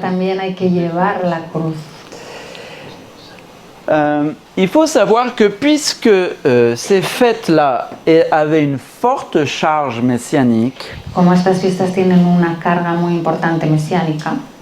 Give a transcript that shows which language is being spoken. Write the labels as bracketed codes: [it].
[es] también hay que llevar la cruz. [fr] Il faut savoir que puisque ces fêtes-là avaient une forte charge messianique, [es] Como estas fiestas tienen una carga muy importante mesiánica,